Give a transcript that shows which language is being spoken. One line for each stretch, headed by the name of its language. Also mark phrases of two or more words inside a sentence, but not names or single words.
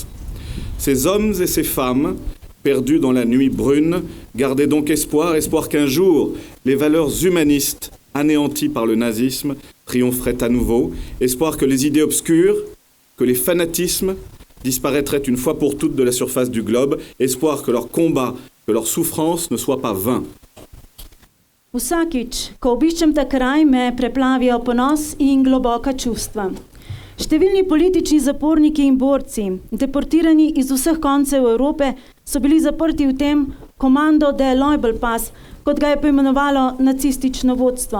French: Ces hommes et ces femmes, perdus dans la nuit brune, gardaient donc espoir qu'un jour, les valeurs humanistes anéanties par le nazisme triompheraient à nouveau, espoir que les idées obscures, que les fanatismes disparaîtraient une fois pour toutes de la surface du globe, espoir que leur combat, que leur souffrance ne soit pas vain.
Slovenian: Vsakič, ko obiščem ta kraj, me preplavijo ponos in globoka čustva. Številni politični zaporniki in borci, deportirani iz vseh koncev Evrope, so bili zaprti v tem komando de Loibel Pass, kot ga je poimenovalo nacistično vodstvo.